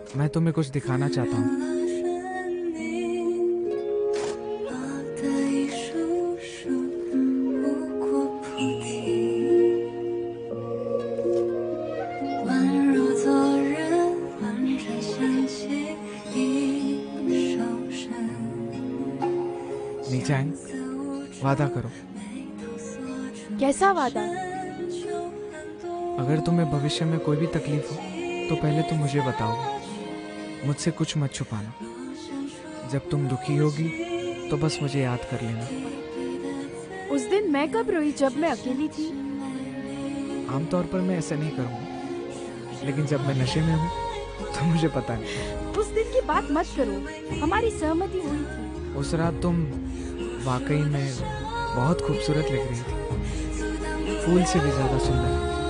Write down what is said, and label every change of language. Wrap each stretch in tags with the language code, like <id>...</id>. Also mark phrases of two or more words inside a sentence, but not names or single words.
<hi>तुम्हें कुछ दिखाना चाहता हूँ।</hi> <zh>的一束束无果菩提，宛若昨日婉转香气一手伸。</zh> <hi>नीचांग, वादा करो, कैसा वादा? अगर तुम्हें भविष्य में कोई भी तकलीफ हो तो पहले तुम मुझे बताओगे। मुझसे कुछ मत छुपाना। जब तुम दुखी होगी तो बस मुझे याद कर लेना। उस दिन मैं कब रोई जब मैं अकेली थी? आमतौर पर मैं ऐसा नहीं करूँगा, लेकिन जब मैं नशे में हूँ तो मुझे पता है। उस दिन की बात मत करो, हमारी सहमति हुई थी। उस रात तुम वाकई में बहुत खूबसूरत लग रही थी, फूल से भी ज्यादा सुंदर।</hi>